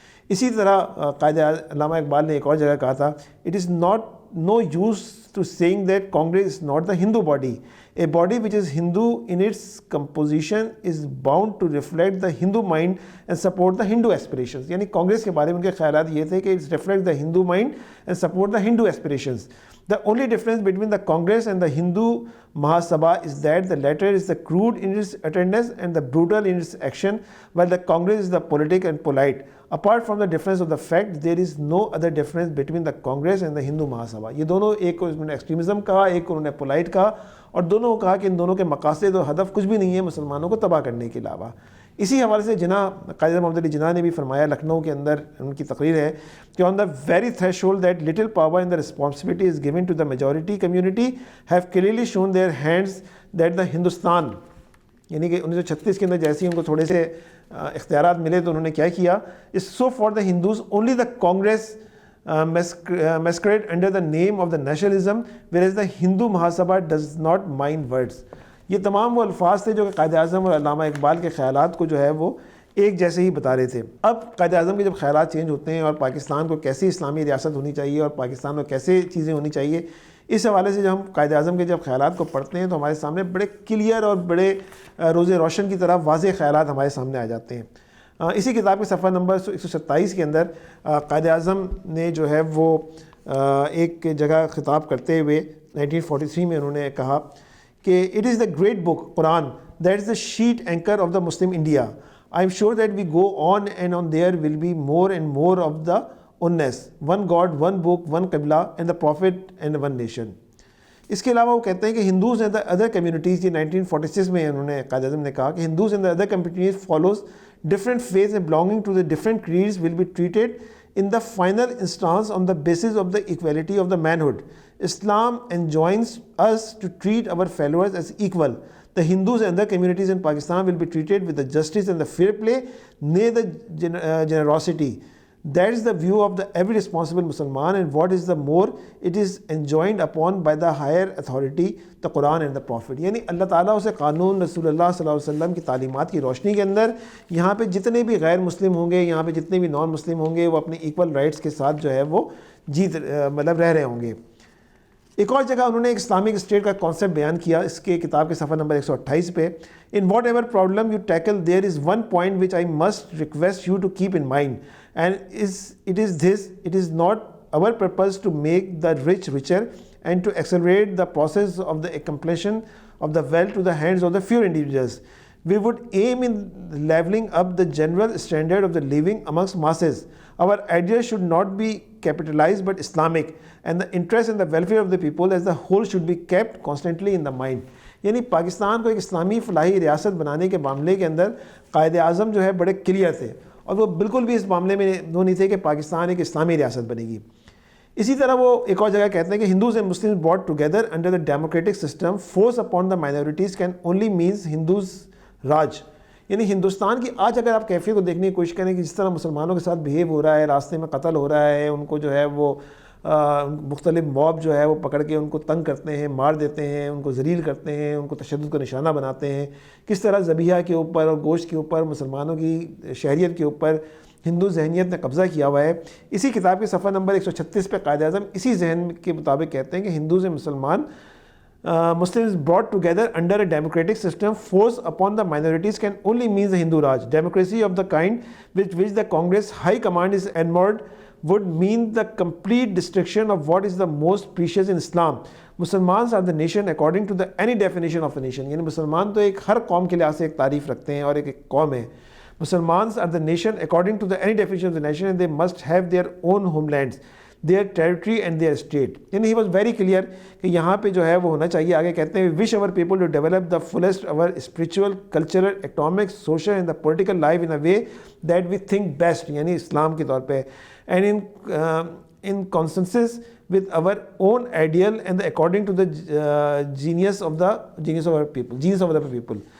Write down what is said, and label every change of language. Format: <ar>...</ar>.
<ur>اسی طرح قائد علامہ اقبال نے ایک اور جگہ کہا تھا,</ur> <en>It is not no use to saying that Congress is not the Hindu body. A body which is Hindu in its composition is bound to reflect the Hindu mind and support the Hindu aspirations.</en> <ur>یعنی کانگریس کے بارے میں ان کے خیالات یہ تھے کہ</ur> <en>it reflects the Hindu mind and support the Hindu aspirations. The only difference between the Congress and the Hindu Mahasabha is that the latter is the crude in its attendance and the brutal in its action, while the Congress is the politic and polite. Apart from the difference of the fact, there is no other difference between the Congress and the Hindu Mahasabha.</en> <ur>یہ دونوں, ایک کو انہوں نے extremism کہا, ایک کو انہوں نے پولائٹ کہا, اور دونوں کو کہا کہ ان دونوں کے مقاصد اور ہدف کچھ بھی نہیں ہے مسلمانوں کو تباہ کرنے کے علاوہ. اسی حوالے سے جناح, قائد محمد علی جناح نے بھی فرمایا, لکھنؤ کے اندر ان کی تقریر ہے کہ</ur> <en>on the very threshold that little power and the responsibility is given to the majority community have clearly shown their hands that the Hindustan,</en> <ur>یعنی کہ 1936 کے اندر جیسے ان کو تھوڑے سے اختیارات ملے تو انہوں نے کیا کیا,</ur> <en>is so for the Hindus only the Congress masquerade under the name of the nationalism, whereas the Hindu Mahasabha does not mind words.</en> <ur>یہ تمام وہ الفاظ تھے جو کہ قائد اعظم اور علامہ اقبال کے خیالات کو جو ہے وہ ایک جیسے ہی بتا رہے تھے. اب قائد اعظم کے جب خیالات چینج ہوتے ہیں اور پاکستان کو کیسی اسلامی ریاست ہونی چاہیے اور پاکستان میں کیسے چیزیں ہونی چاہیے, اس حوالے سے جب ہم قائد اعظم کے جب خیالات کو پڑھتے ہیں تو ہمارے سامنے بڑے کلیئر اور بڑے روز روشن کی طرح واضح خیالات ہمارے سامنے آ جاتے ہیں. اسی کتاب کے صفحہ نمبر 127 کے اندر قائد اعظم نے جو ہے وہ ایک جگہ خطاب کرتے ہوئے 1943 میں انہوں نے کہا کہ</ur> <en>It is the great book Quran that is the sheet anchor of the Muslim India. I am sure that we go on and on there will be more and more of the oneness, one God, one book, one قبلہ and the prophet and one nation.</en> <ur>اس کے علاوہ وہ کہتے ہیں کہ</ur> <en>Hindus and the other communities,</en> <ur>یہ 1946 میں انہوں نے قائد اعظم نے کہا کہ</ur> <en>Hindus and the other communities follows different faiths and belonging to the different creeds will be treated in the final instance on the basis of the equality of the manhood. Islam enjoins us to treat our followers as equal. The Hindus and other communities in Pakistan will be treated with the justice and the fair play, nay the generosity. That is the view of the every responsible Musliman, and what is the more, it is enjoined upon by the higher authority, the Quran and the Prophet.</en> <ur>یعنی اللہ تعالیٰ اسے قانون رسول اللہ صلی اللہ علیہ وسلم کی تعلیمات کی روشنی کے اندر یہاں پہ جتنے بھی غیر مسلم ہوں گے، یہاں پہ جتنے بھی نان مسلم ہوں گے، وہ اپنے ایکول رائٹس کے ساتھ جو ہے وہ رہ رہے ہوں گے. ایک اور جگہ انہوں نے ایک اسلامک اسٹیٹ کا کانسیپٹ بیان کیا اس کے کتاب کے صفحہ نمبر 128 پہ.</ur> <en>In whatever problem you tackle, there is one point which I must request you to keep in mind, and it is this: it is not our purpose to make the rich richer and to accelerate the process of the accumulation of the wealth to the hands of the few individuals. We would aim in leveling up the general standard of the living amongst masses. Our ideas should not be capitalized but Islamic, and the interest and the welfare of the people as a whole should be kept constantly in the mind.</en> <ur>یعنی پاکستان کو ایک اسلامی فلاحی ریاست بنانے کے معاملے کے اندر قائد اعظم جو ہے بڑے کلیئر تھے، اور وہ بالکل بھی اس معاملے میں وہ نہیں تھے کہ پاکستان ایک اسلامی ریاست بنے گی. اسی طرح وہ ایک اور جگہ کہتے ہیں کہ</ur> <en>Hindus and Muslim brought together under the democratic system, force upon the minorities can only means Hindus Raj.</en> <ur>یعنی ہندوستان کی آج اگر آپ کیفیت کو دیکھنے کی کوشش کریں کہ جس طرح مسلمانوں کے ساتھ بہیو ہو رہا ہے، راستے میں قتل ہو رہا ہے، ان کو جو ہے وہ مختلف موب جو ہے وہ پکڑ کے ان کو تنگ کرتے ہیں، مار دیتے ہیں، ان کو ذلیل کرتے ہیں، ان کو تشدد کا نشانہ بناتے ہیں، کس طرح ذبیحہ کے اوپر اور گوشت کے اوپر مسلمانوں کی شہریت کے اوپر ہندو ذہنیت نے قبضہ کیا ہوا ہے. اسی کتاب کے صفحہ نمبر 136 پہ قائد اعظم اسی ذہن کے مطابق کہتے ہیں کہ</ur> <en>Hindus and مسلمان Muslims brought together under a democratic system, force upon the minorities can only mean the Hindu Raj. Democracy of the kind with which the Congress High Command is enamored would mean the complete destruction of what is the most precious in Islam. Muslims are the nation according to the any definition of a nation.</en> <ur>یعنی مسلمان تو ایک ہر قوم کے لحاظ سے ایک تعریف رکھتے ہیں اور ایک قوم ہے.</ur> <en>Muslims are the nation according to the any definition of the nation, and they must have their own homelands, their territory and their state.</en> <ur>یعنی</ur> <en>he was very clear</en> <ur>کہ یہاں پہ جو ہے وہ ہونا چاہیے. آگے کہتے ہیں</ur> <en>wish our people to develop the fullest our spiritual, cultural, economic, social and the political life in a way that we think best,</en> <ur>یعنی اسلام کے طور پہ,</ur> <en>and in consensus with our own ideal and according to the genius of our people.</en>